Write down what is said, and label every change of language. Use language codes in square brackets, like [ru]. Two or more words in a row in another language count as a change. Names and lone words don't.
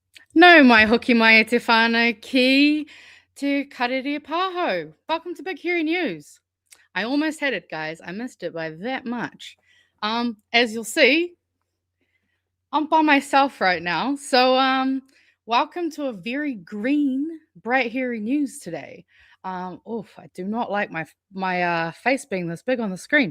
[mi] No mai hoki mai e te whānau ki te karere pāho. [en] Welcome to Big Hairy News. I almost had it, guys. I missed it by that much. As you'll see, I'm by myself right now. So, welcome to a very green, bright hairy news today. Oof, I do not like my face being this big on the screen.